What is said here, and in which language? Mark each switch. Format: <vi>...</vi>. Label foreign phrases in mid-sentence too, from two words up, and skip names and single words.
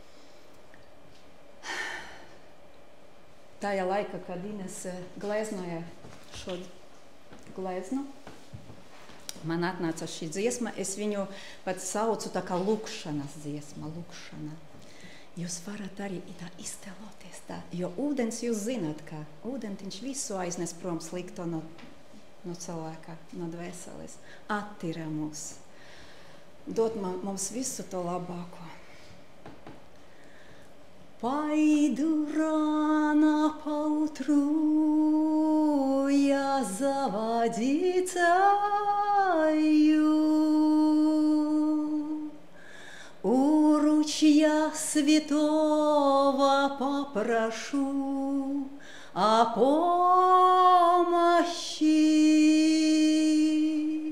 <lv>Tajā laika, kad Ines gleznoja šo gleznu, man atnāca šī dziesma, es viņu pat saucu tā kā lūkšanas dziesma, lūkšana. Jūs varat arī tā iztēloties tā, jo ūdens jūs zināt, ka ūdentiņš visu aiznes prom slikto no cilvēka, no dvēseles, attira mūs, dod mums visu to labāko.</lv> <ru>Пойду рано поутру я за водицею, у ручья святого попрошу о помощи.</ru>